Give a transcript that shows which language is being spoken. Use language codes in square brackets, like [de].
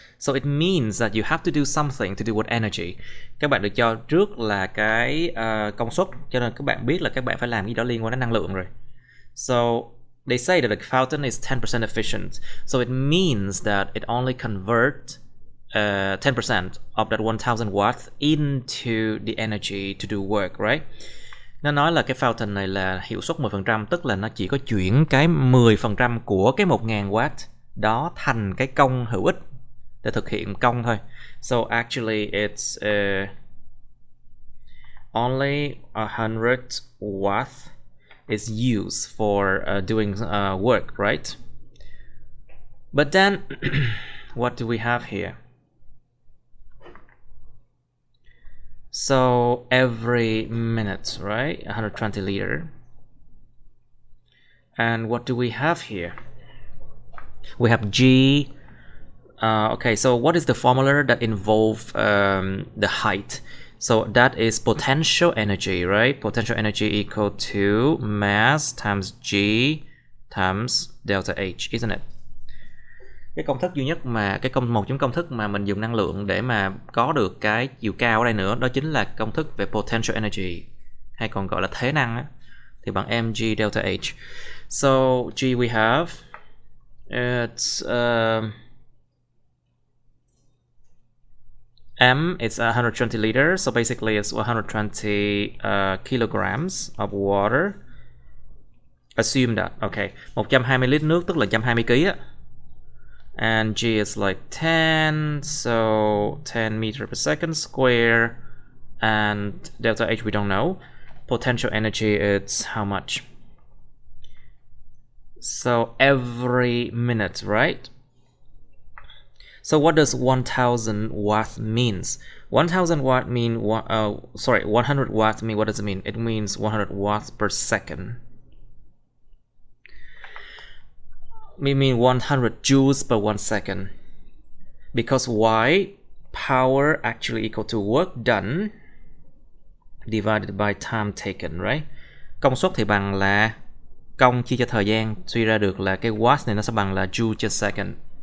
[en] So it means that you have to do something to do with energy. [vi] Các bạn được cho trước là cái công suất, cho nên các bạn biết là các bạn phải làm gì đó liên quan đến năng lượng rồi. [en] So they say that the fountain is 10% efficient. So it means that it only converts 10% of that 1000 watts into the energy to do work, right? [vi] Nó nói là cái fountain này là hiệu suất 10%, tức là nó chỉ có chuyển cái 10% của cái 1000W đó thành cái công hữu ích để thực hiện công thôi. [en] So actually it's only 100 watts is used for doing work, right? But then what do we have here? So every minute, right? 120 liter. And what do we have here? We have G. Okay, so what is the formula that involve the height? So that is potential energy, right? Potential energy equal to mass times G times delta H, isn't it? [vi] Cái công thức duy nhất mà một trong công thức mà mình dùng năng lượng để mà có được cái chiều cao ở đây nữa, đó chính là công thức về potential energy, hay còn gọi là thế năng á, thì bằng mg delta H. [en] So G we have it's M is 120 liters, so basically it's 120 kilograms of water. Assume that, okay, [vi] 120 lít nước tức là 120 kg á. [en] And G is like 10, so 10 meter per second square, and delta H we don't know. Potential energy it's how much? So every minute, right? So what does 1000 watt means? 1000 watt mean 100 watt mean, what does it mean? It means 100 watts per second. We mean 100 joules per 1 second. Because why? Power actually equal to work done divided by time taken, right? [vi] Công suất thì bằng là công chia cho thời gian, suy ra được là cái watt này nó sẽ bằng là joule per second.